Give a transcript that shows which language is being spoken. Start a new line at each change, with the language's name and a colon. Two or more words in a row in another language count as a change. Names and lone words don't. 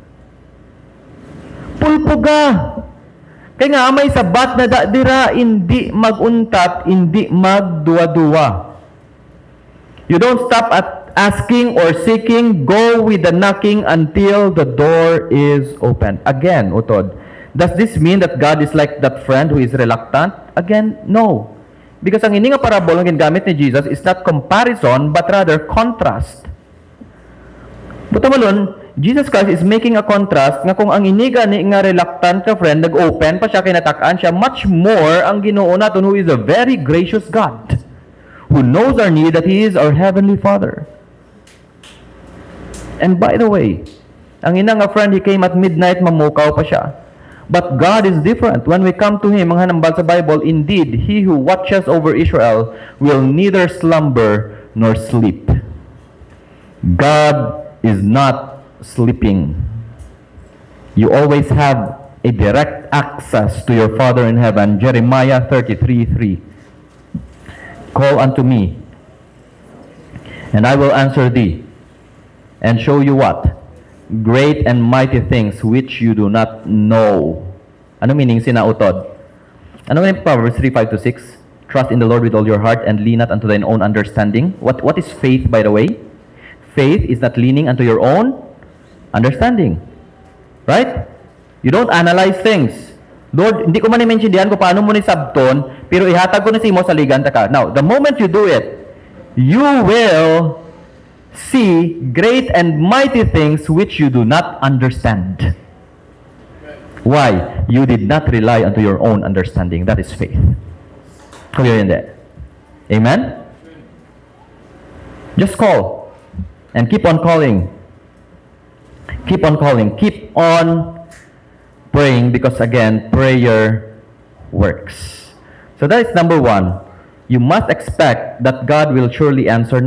Hiligaynon: Pulpuga. Kaya nga may sabat na dira, hindi maguntat, hindi magduwa-duwa.
English: You don't stop at asking or seeking, go with the knocking until the door is open. Again, utod, does this mean that God is like that friend who is reluctant? Again, no. Because
Hiligaynon: ang ini nga
English: parable
Hiligaynon: ang gingamit ni Jesus
English: is not comparison, but rather contrast. Butamalon, Jesus Christ is making a contrast nga kung ang iniga ni nga reluctant ka friend, nag-open pa siya, kinatakaan siya, much more
Hiligaynon: ang Ginoo naton
English: who is a very gracious God, who knows our need, that He is our Heavenly Father. And by the way,
Hiligaynon: ang ina nga
English: friend, he came at midnight,
Hiligaynon: mamukaw pa siya.
English: But God is different. When we come to Him,
Hiligaynon: mga hanambal sa
English: Bible, indeed, He who watches over Israel will neither slumber nor sleep. God is not sleeping. You always have a direct access to your Father in heaven. Jeremiah 33:3. Call unto me, and I will answer thee, and show you what? Great and mighty things which you do not know.
Hiligaynon: Ano meaning sinautod? Ano meaning Proverbs 3:5-6?
English: Trust in the Lord with all your heart and lean not unto thine own understanding. What is faith, by the way? Faith is not leaning unto your own understanding. Right? You don't analyze things. Lord,
Hiligaynon: hindi ko man i-mentiondihan kung paano mo ni sabton, pero ihatag ko na si mo sa liganta ka.
English: Now, the moment you do it, you will see great and mighty things which you do not understand. Why? You did not rely unto your own understanding. That is faith.
Hiligaynon: Kung yun hindi.
English: Amen? Just call. And keep on calling. Keep on calling. Keep on praying, because again, prayer works. So that is number one. You must expect that God will surely answer.